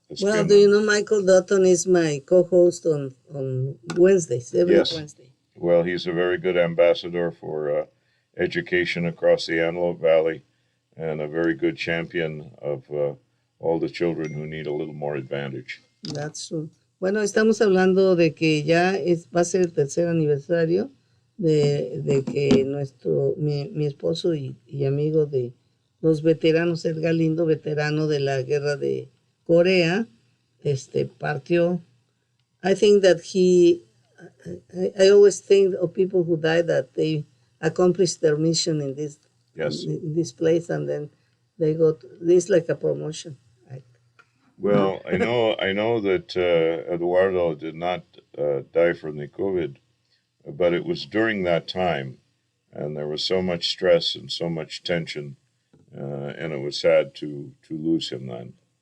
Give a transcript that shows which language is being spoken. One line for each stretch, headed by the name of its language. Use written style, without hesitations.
English: well, do you know Michael Dutton is my co-host on Wednesdays, every Wednesday. Well, he's a very good ambassador for education across the Antelope Valley and a very good champion of all the children who need a little more advantage. That's true.
Spanish: Bueno, estamos hablando de que ya va a ser el tercer aniversario de que mi esposo y amigo de los veteranos, Ed Galindo, veterano de la guerra de Corea, partió.
English: I think that I always think of people who died that they accomplished their mission in this in this place, and then they got this like a promotion. Well, I know that Eduardo did not die from the COVID, but it was during that time, and there was so much stress and so much tension, and it was sad to lose him then.